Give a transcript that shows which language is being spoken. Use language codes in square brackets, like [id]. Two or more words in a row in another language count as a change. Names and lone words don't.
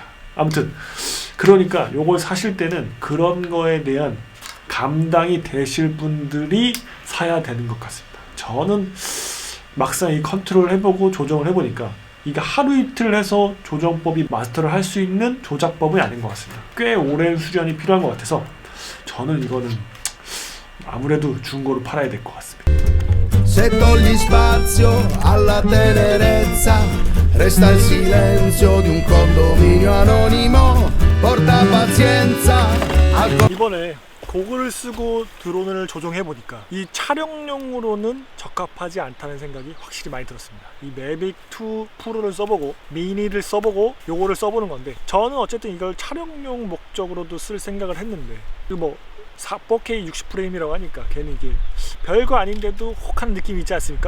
[ko] 아무튼 그러니까 요걸 사실 때는 그런 거에 대한 감당이 되실 분들이 사야 되는 것 같습니다. 저는 막상 이 컨트롤 해보고 조정을 해보니까 이게 하루 이틀 해서 조정법이 마스터를 할 수 있는 조작법이 아닌 것 같습니다. 꽤 오랜 수련이 필요한 것 같아서 저는 이거는 아무래도 중고로 팔아야 될 것 같습니다. [it] Se togli spazio alla tenerezza, resta il silenzio di un condominio anonimo, porta pazienza al [ko] 이번에 고글을 쓰고 드론을 조종해보니까 이 촬영용으로는 적합하지 않다는 생각이 확실히 많이 들었습니다. 이 매빅2 프로를 써보고 미니를 써보고 요거를 써보는 건데, 저는 어쨌든 이걸 촬영용 목적으로도 쓸 생각을 했는데 뭐 4K 60프레임이라고 하니까 괜히 이게 별거 아닌데도 혹한 느낌이 있지 않습니까?